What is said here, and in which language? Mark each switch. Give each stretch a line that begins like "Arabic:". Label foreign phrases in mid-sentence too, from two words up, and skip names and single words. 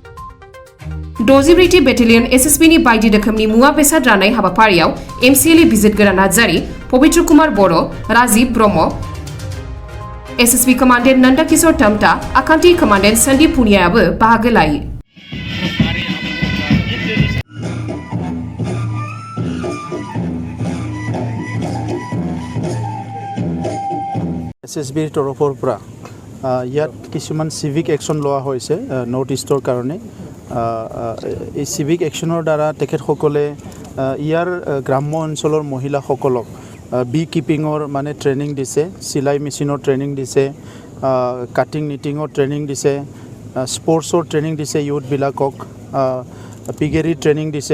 Bodo: 60 बेटेलियन एसएसबीनि बायदि रोखोमनि मुवा बेसाद राननाय हाबाफारियाव एमसिएलए बिजितगोरा नार्जारी, पवित्र कुमार बर', राजीव ब्रह्म, एसएसबी कमान्डेन्ट नन्दकिशोर टमटा, आखान्थि कमान्डेन्ट सन्दीप पुनियाबो बाहागो लायो।
Assamese: এছএছবিৰ তৰফৰ পৰা ইয়াত কিছুমান
English: civic action
Assamese: লোৱা হৈছে নৰ্থ ইষ্টৰ কাৰণে। এই
English: civic actionৰ
Assamese: দ্বাৰা তেখেতসকলে ইয়াৰ গ্ৰাম্য অঞ্চলৰ মহিলাসকলক
English: bee keeping
Assamese: মানে ট্ৰেইনিং দিছে, চিলাই
English: machine training
Assamese: দিছে,
English: cutting knitting training
Assamese: দিছে,
English: sports training
Assamese: দিছে, ইউথবিলাকক
English: piggery training
Assamese: দিছে।